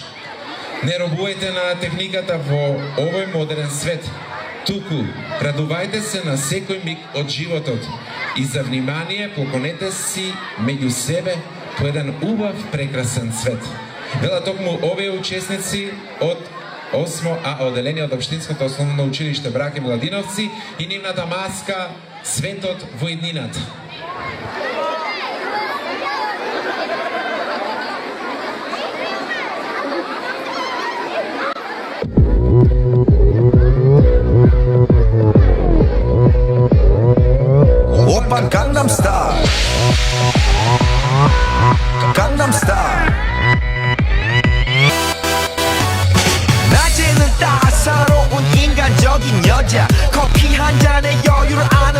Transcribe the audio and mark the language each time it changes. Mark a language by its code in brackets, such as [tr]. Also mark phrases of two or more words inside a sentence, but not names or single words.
[mk] Не робувајте на техниката во овој модерен свет, туку радувајте се на секој миг од животот и за внимание поклонете си меѓу себе по еден убав прекрасен свет. Вела токму овие учесници од 8А оделение од Општинското основно училиште Браке Миладиновци и нивната маска Светот во иднината. [ko] 오빤 강남스타일 강남스타일 낮에는 따사로운 인간적인 여자 커피 한 잔에 여유를 아는